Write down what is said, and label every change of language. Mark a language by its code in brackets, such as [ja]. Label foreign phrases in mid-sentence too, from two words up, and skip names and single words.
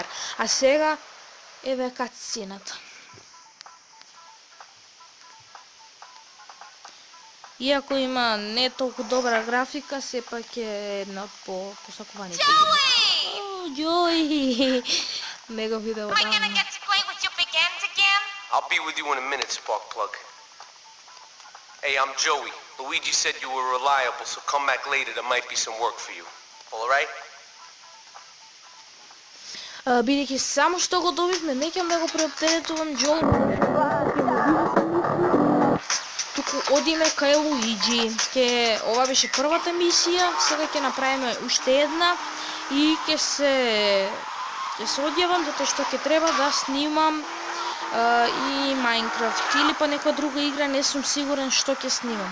[mk] А сега еве катсцената. Иако има не толку добра графика, сепак е една од посакуваните. Џои! Него видео давно. [en] I'll be with you in a minute, Sparkplug. Hey, I'm Joey. Luigi said you were reliable, so come back later. There might be some work for you. All right? [mk] Бидејќи само што го добивме, неќам да го преоптеретувам Џои. Туку одиме кај Луиджи. Ова беше првата мисија, сега ќе направиме уште една и ќе се одјавам затоа што ќе треба да снимам и Minecraft или па некоја друга игра, не сум сигурен што ќе снимам.